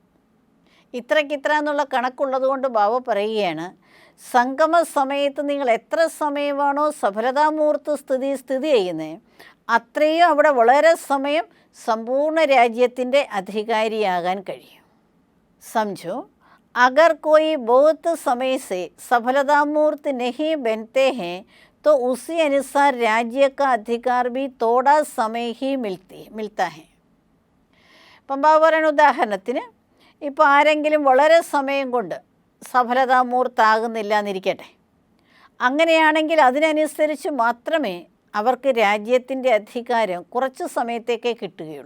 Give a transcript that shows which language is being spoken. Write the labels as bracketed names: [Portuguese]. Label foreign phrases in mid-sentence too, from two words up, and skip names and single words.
[Malayalam] ഇത്രയ്ക്കിത്ര എന്നുള്ള കണക്കുള്ളത് കൊണ്ട് ബാബ പറയുകയാണ്, സംഗമ സമയത്ത് നിങ്ങൾ എത്ര സമയമാണോ സഫലതാമൂർത്ത് സ്ഥിതി ചെയ്യുന്നത്, അത്രയും അവിടെ വളരെ സമയം സമ്പൂർണ്ണ രാജ്യത്തിൻ്റെ അധികാരിയാകാൻ കഴിയും. [Hindi] समझो, अगर कोई बहुत समय से सफलतामूर्त नहीं बनते है तो उसी अनुसार राज्य का अधिकार भी थोड़ा समय ही मिलता है. [Malayalam] ഇപ്പം ബാബ പറയുന്ന ഉദാഹരണത്തിന്, ഇപ്പോൾ ആരെങ്കിലും വളരെ സമയം കൊണ്ട് സഫലതാമൂർത്താകുന്നില്ല എന്നിരിക്കട്ടെ. അങ്ങനെയാണെങ്കിൽ അതിനനുസരിച്ച് മാത്രമേ അവർക്ക് രാജ്യത്തിൻ്റെ അധികാരം കുറച്ച് സമയത്തേക്കേ കിട്ടുകയുള്ളൂ.